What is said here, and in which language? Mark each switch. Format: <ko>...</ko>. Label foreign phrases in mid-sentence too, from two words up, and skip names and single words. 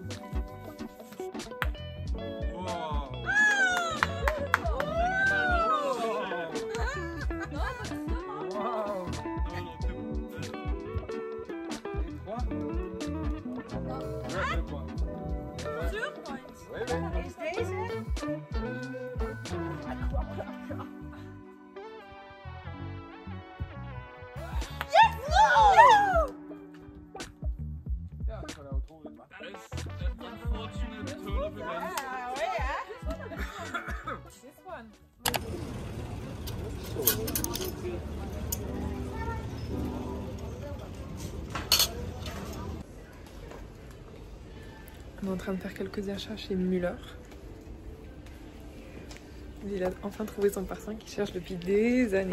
<fr>Waouh! Et 3? Ouais, 2 points. Oui, oui.</fr> <nl>Is deze? Ja, ik ga jou trouwen, maar.</nl> <en>This one.</en> <fr>On est en train de faire quelques achats chez Müller. Il a enfin trouvé son parfum qu'il cherche depuis des années.</fr>